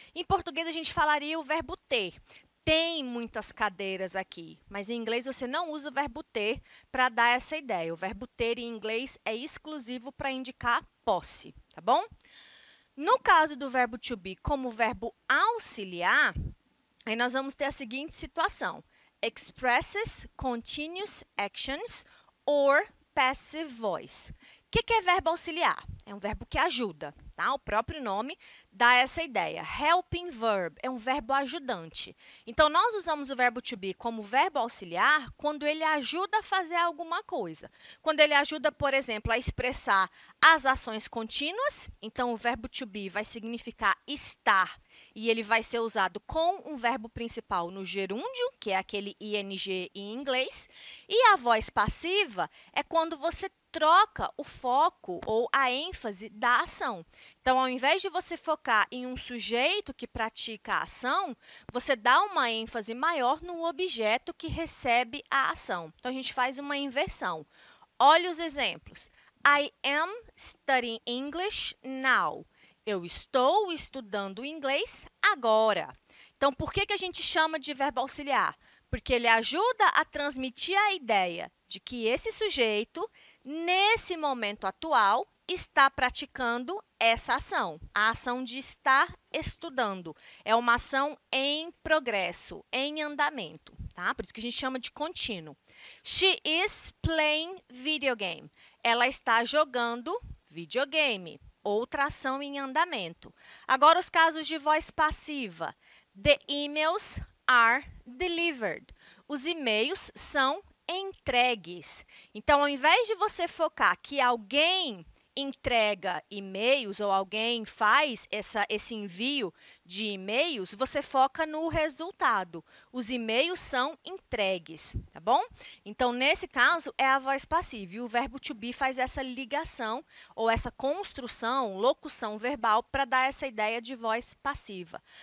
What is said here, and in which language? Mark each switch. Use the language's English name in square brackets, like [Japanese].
[Portuguese] Em português, a gente falaria o verbo ter. Tem muitas cadeiras aqui, mas em inglês você não usa o verbo ter para dar essa ideia. O verbo ter em inglês é exclusivo para indicar posse, tá bom? No caso do verbo to be como verbo auxiliar, aí nós vamos ter a seguinte situação. [English] Expresses continuous actions or passive voice. [Portuguese] O que é verbo auxiliar? É um verbo que ajuda, tá? O próprio nome dá essa ideia. Helping verb é um verbo ajudante. Então, nós usamos o verbo to be como verbo auxiliar quando ele ajuda a fazer alguma coisa. Quando ele ajuda, por exemplo, a expressar as ações contínuas, então o verbo to be vai significar estar e ele vai ser usado com um verbo principal no gerúndio, que é aquele ing em inglês, e a voz passiva é quando você troca o foco ou a ênfase da ação. Então, ao invés de você focar em um sujeito que pratica a ação, você dá uma ênfase maior no objeto que recebe a ação. Então, a gente faz uma inversão. Olha os exemplos. [English] I am studying English now. [Portuguese] Eu estou estudando inglês agora. Então, por que a gente chama de verbo auxiliar? Porque ele ajuda a transmitir a ideia de que esse sujeito, nesse momento atual, está praticando essa ação, a ação de estar estudando. É uma ação em progresso, em andamento, tá? Por isso que a gente chama de contínuo. [English] She is playing video game. [Portuguese] Ela está jogando videogame. Outra ação em andamento. Agora, os casos de voz passiva. [English] The emails are delivered. [Portuguese] Os e-mails são entregues. Então, ao invés de você focar que alguém entrega e-mails ou alguém faz esse envio de e-mails, você foca no resultado. Os e-mails são entregues, tá bom? Então, nesse caso, é a voz passiva. E o verbo to be faz essa ligação ou essa construção, locução verbal para dar essa ideia de voz passiva.